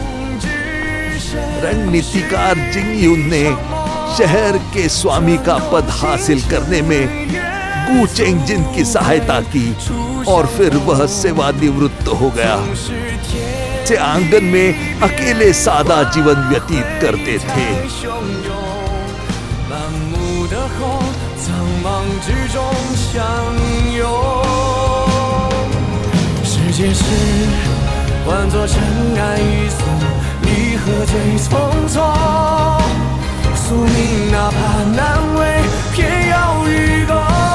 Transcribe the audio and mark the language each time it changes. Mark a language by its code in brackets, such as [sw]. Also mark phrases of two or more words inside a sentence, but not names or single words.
[hi] रणनीतिकार जिंग यून ने शहर के स्वामी का पद हासिल करने में गु चेंगजिन की सहायता की और फिर वह सेवानिवृत्त हो गया। से आंगन में अकेले सादा जीवन व्यतीत करते थे। [zh] 世界事换作尘埃一丝，离合最匆匆。宿命哪怕难为，偏要与共。